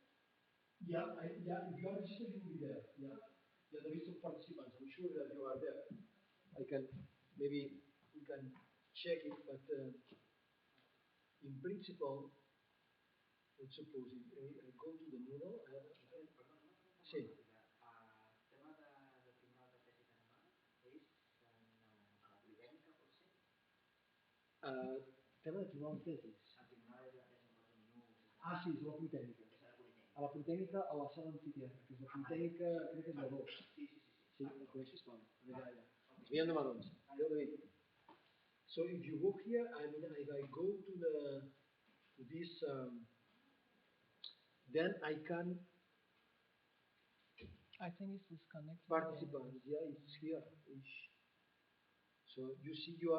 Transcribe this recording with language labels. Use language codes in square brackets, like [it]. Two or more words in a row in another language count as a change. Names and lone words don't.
[en] Yeah, yeah. If you are registered, you will be there. Yeah, yeah. The list of participants. I'm sure that you are there. I can maybe we can check it, but in principle, let's suppose if I go to the Moodle, sí. [ca] Tema de tribunal de tesis. Ah, sí, és la Politècnica. A la Politècnica, a la sala amfiteatre, que és la Politècnica, crec que és la 2. Sí, la coneixes, Pau? Allà. Es veien de marrons. Déu de mi. [en] So if you go here, I mean, if I go to this, then I can I think it's disconnected. participants. Yeah, it's here. So you see, you are.